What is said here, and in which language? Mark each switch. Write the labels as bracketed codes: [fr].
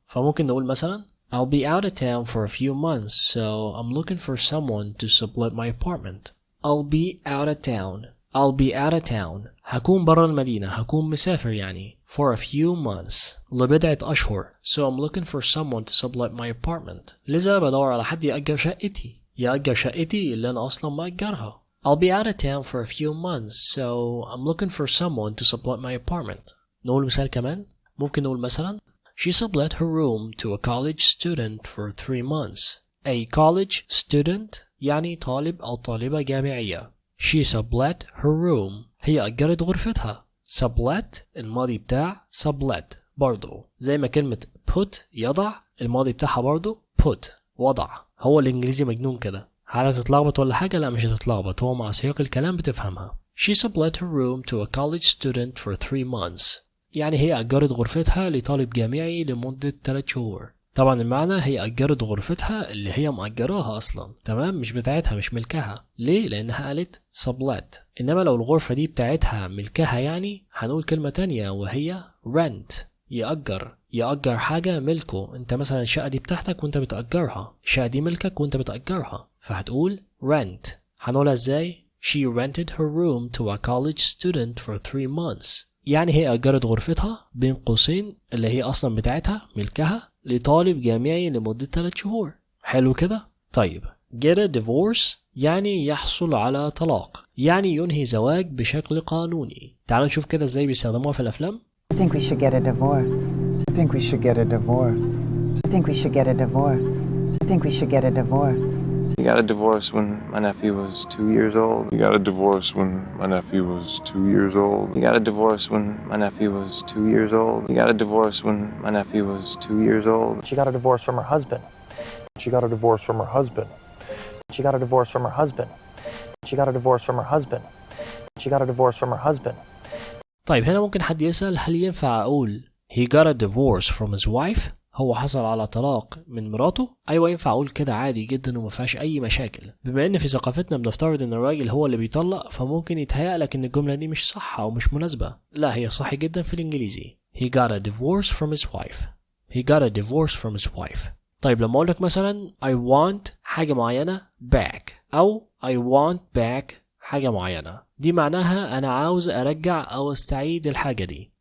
[ar] فممكن نقول مثلا [en] I'll be out of town for a few months, so I'm looking for someone to sublet my apartment. I'll be out of town. I'll be out of town. [ar] هكون برا المدينة، هكون مسافر يعني. [en] For a few months. [ar] لبضعة أشهر. [en] So I'm looking for someone to sublet my apartment. [ar] لذا بدور على حد يأجر شقتي. يأجر شقتي اللي أنا أصلا مأجرها. [en] I'll be out of town for a few months, so I'm looking for someone to sublet my apartment. [ar] نقول مثال كمان. ممكن نقول مثلا [en] She sublet her room to a college student for 3 months. [ar] A college student يعني طالب أو طالبة جامعية. [en] She sublet her room. [ar] هي أجرت غرفتها. sublet الماضي بتاع sublet برضو زي ما كلمة put يضع الماضي بتاعها برضو put وضع. هو الإنجليزي مجنون كده. هل هتتلخبط ولا حاجة؟ لا مش هتتلخبط، هو مع سياق الكلام بتفهمها. [en] She sublet her room to a college student for 3 months. [ar] يعني هي أجرت غرفتها لطالب جامعي لمدة 3 شهور. طبعا المعنى هي أجرت غرفتها اللي هي مأجراها أصلا، تمام؟ مش بتاعتها، مش ملكها. ليه؟ لأنها قالت sublet. إنما لو الغرفة دي بتاعتها ملكها يعني هنقول كلمة تانية وهي rent. يأجر حاجة ملكه. انت مثلا الشقة دي بتاعتك وانت بتأجرها، الشقة دي ملكك وانت بتأجرها، فهتقول rent. هنقولها ازاي؟ [en] She rented her room to a college student for 3 months. [ar] يعني هي أجرت غرفتها بين قوسين اللي هي أصلا بتاعتها ملكها لطالب جامعي لمدة 3 شهور. حلو كده؟ طيب get a divorce يعني يحصل على طلاق، يعني ينهي زواج بشكل قانوني. تعالوا نشوف كده ازاي بيستخدموها في الأفلام. [en] I think we should get a divorce. I think we should get a divorce. I think we should get a divorce. I think we should get a divorce. We got a divorce when my nephew was 2 years old. We got a divorce when my nephew was 2 years old. We got a divorce when my nephew was 2 years old. We got a divorce when my nephew was 2 years old. She got a divorce from her husband. She got a divorce from her husband. She got a divorce from her husband. She got a divorce from her husband. She got a divorce from her husband. [ar] طيب هنا ممكن حد يسأل هل ينفع أقول [en] he got a divorce from his wife؟ [ar] هو حصل على طلاق من مراته؟ أيوة ينفع أقول كده عادي جدا ومفيهاش أي مشاكل. بما إن في ثقافتنا بنفترض إن الراجل هو اللي بيطلق، فممكن يتهيألك إن الجملة دي مش صح أو مش مناسبة. لا هي صح جدا في الإنجليزي. [en] He got a divorce from his wife. He got a divorce from his wife. [ar] طيب لما أقولك مثلا I want حاجة معينة back أو I want back حاجة معينة، دي معناها أنا عاوز أرجع أو أستعيد الحاجة دي.